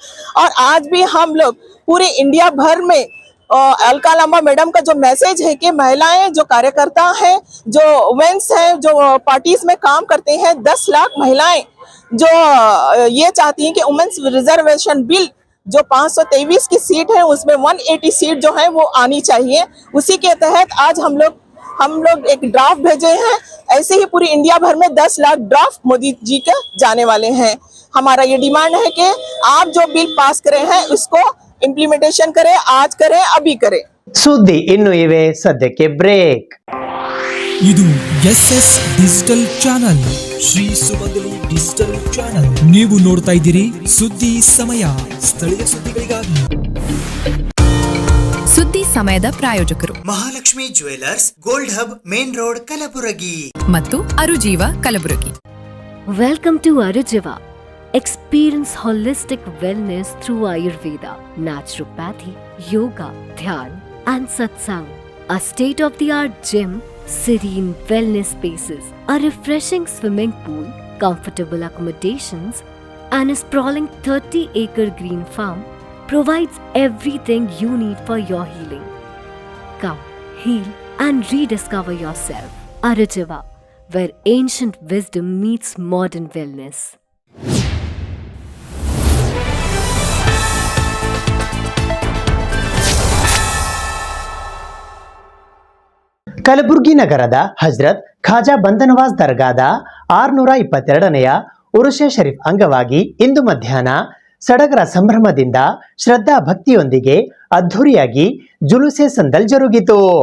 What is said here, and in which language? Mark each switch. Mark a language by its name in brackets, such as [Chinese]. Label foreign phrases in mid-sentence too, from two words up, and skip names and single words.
[Hindi] और आज भी हम लोग पूरे इंडिया भर में अलका लांबा मैडम का जो मैसेज है कि महिलाएं जो कार्यकर्ता हैं, जो वुमेन्स हैं, जो पार्टीज में काम करते हैं, 10 लाख महिलाएं जो ये चाहती हैं कि [English] women's reservation bill [Hindi] जो 523 की सीट है उसमें 180 सीट जो है वो आनी चाहिए। उसी के तहत आज हम लोग एक ड्राफ्ट भेजे हैं। ऐसे ही पूरी इंडिया भर में 10 लाख ड्राफ्ट मोदी जी के जाने वाले हैं। हमारा ये डिमांड है कि आप जो [English] bill pass [Hindi] करे हैं उसको इम्प्लीमेंटेशन करें, आज करें, अभी करें। [Kannada] ಸುದ್ದಿ ಇನ್ನು ಇವೆ, ಸದ್ಯಕ್ಕೆ ಬ್ರೇಕ್. ಇದು SS ಡಿಜಿಟಲ್ ಚಾನಲ್, ಶ್ರೀ ಸುಮಂಗಲಿ ಡಿಜಿಟಲ್ ಚಾನಲ್. ನೀವು ನೋಡ್ತಾ ಇದ್ದೀರಿ ಸುದ್ದಿ ಸಮಯ, ಸ್ಥಳೀಯ ಸುದ್ದಿಗಳಿಗಾಗಿ. ಸುದ್ದಿ ಸಮಯದ ಪ್ರಾಯೋಜಕರು ಮಹಾಲಕ್ಷ್ಮಿ ಜ್ಯುವೆಲರ್ಸ್, ಗೋಲ್ಡ್ ಹಬ್, [English] main road, [Kannada] ಕಲಬುರಗಿ ಮತ್ತು ಅರುಜೀವ ಕಲಬುರಗಿ. [English] Welcome to Arujiva. Experience holistic wellness through Ayurveda, naturopathy, yoga, dhyan, and satsang. A state-of-the-art gym, serene wellness spaces, a refreshing swimming pool, comfortable accommodations, and a sprawling 30-acre green farm provides everything you need for your healing. Come, heal, and rediscover yourself. Arujiva, where ancient wisdom meets modern wellness. [Kannada] ಕಲಬುರಗಿ ನಗರದ ಹಜರತ್ ಖಾಜಾ ಬಂದನವಾಜ್ ದರ್ಗಾದ 622ನೆಯ ಉರುಷೆ ಶರೀಫ್ ಅಂಗವಾಗಿ ಇಂದು ಮಧ್ಯಾಹ್ನ ಸಡಗರ ಸಂಭ್ರಮದಿಂದ ಶ್ರದ್ಧಾ ಭಕ್ತಿಯೊಂದಿಗೆ ಅದ್ಧೂರಿಯಾಗಿ ಜುಲೂಸೆ ಸಂದಲ್ ಜರುಗಿತು.